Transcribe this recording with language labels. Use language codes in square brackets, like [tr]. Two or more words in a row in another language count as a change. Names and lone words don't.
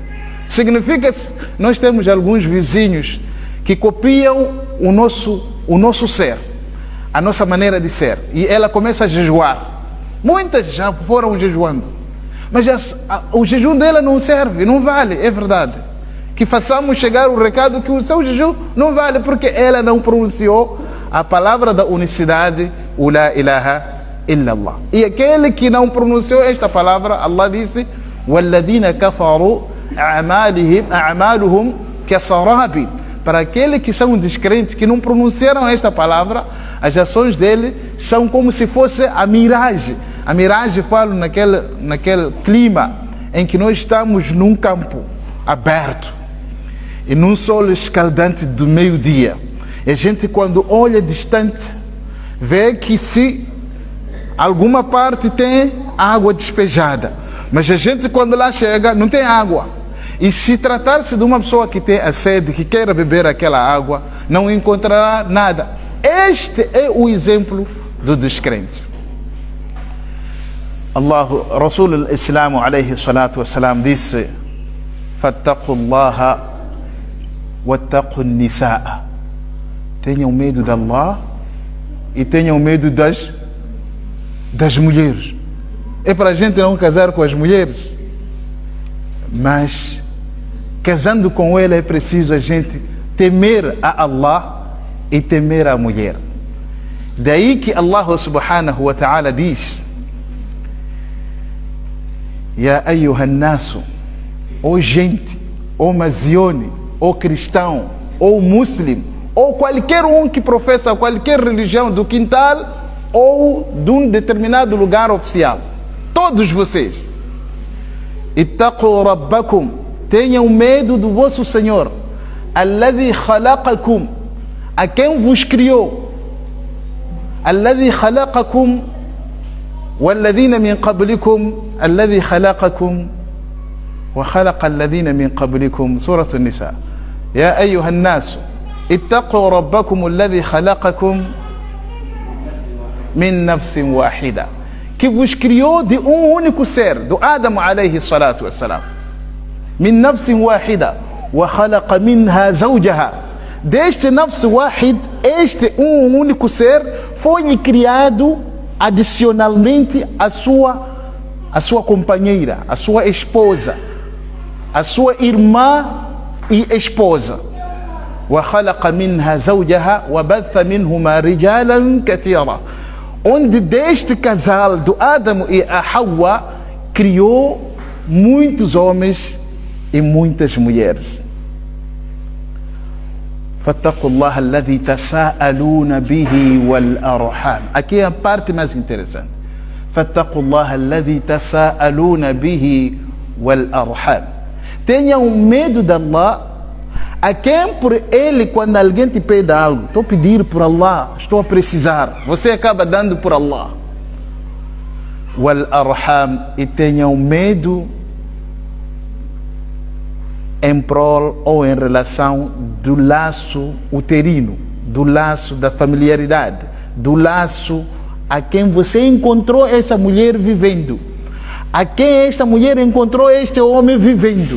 [pt] Significa que nós temos alguns vizinhos que copiam o nosso ser, a nossa maneira de ser, e ela começa a jejuar. Muitas já foram jejuando, mas o jejum dela não serve, não vale, é verdade. Que façamos chegar o recado que o seu jejum não vale, porque ela não pronunciou a palavra da unicidade, o [ar] لا إله إلا الله. [pt] E aquele que não pronunciou esta palavra, Allah disse: [ar] وَالَّذِينَ كَفَرُوا أَعْمَالُهُمْ كَسَرَابٍ. [pt] Para aqueles que são descrentes, que não pronunciaram esta palavra, as ações dele são como se fosse a miragem. A miragem, falo naquele clima em que nós estamos num campo aberto e num sol escaldante do meio-dia. E a gente, quando olha distante, vê que se alguma parte tem água despejada, mas a gente, quando lá chega, não tem água. E se tratar-se de uma pessoa que tem a sede, que queira beber aquela água, não encontrará nada. Este é o exemplo do descrente. [ar] رسول الإسلام عليه الصلاة والسلام disse: فاتقوا الله واتقوا النساء. [pt] Tenham medo de Allah e tenham medo das mulheres. É para a gente não casar com as mulheres, mas casando com ela é preciso a gente temer a Allah e temer a mulher. Daí que Allah [ar] سبحانه وتعالى [pt] diz: [ar] يا أيها الناس, [pt] ou gente, ou mazione, ou cristão, ou muslim, ou qualquer um que professa qualquer religião do quintal ou de um determinado lugar oficial, todos vocês, [ar] اتقوا ربكم, [pt] tenham medo do vosso Senhor, [ar] الذي خلقكم, [pt] a quem vos criou, [ar] الذي خلقكم والذين من قبلكم الذي خلقكم وخلق الذين من قبلكم. سورة النساء يا أيها الناس اتقوا ربكم الذي خلقكم من نفس واحدة, [pt] que vos criou de um único ser, do Adam [ar] عليه الصلاة والسلام. من نفس واحدة وخلق منها زوجها. [pt] Deste [ar] نفس واحد, [pt] este um único ser, foi criado adicionalmente a sua companheira, a sua esposa, a sua irmã e esposa. [ar] وخلق منها زوجها وبث منهما رجالا كثيرا. [pt] Onde deste casal do Adão e a Hawa criou muitos homens e muitas mulheres. [ar] فاتقوا الله الذي تساءلون به والأرحام. [pt] Aqui é a parte mais interessante. [ar] فاتقوا الله الذي تساءلون به والأرحام. [pt] Tenham medo de Allah, a quem por ele, quando alguém te pede algo, estou a pedir por Allah, estou a precisar, você acaba dando por Allah. [ar] والأرحام, [pt] e tenham medo em prol ou em relação do laço uterino, do laço da familiaridade, do laço a quem você encontrou essa mulher vivendo, a quem esta mulher encontrou este homem vivendo.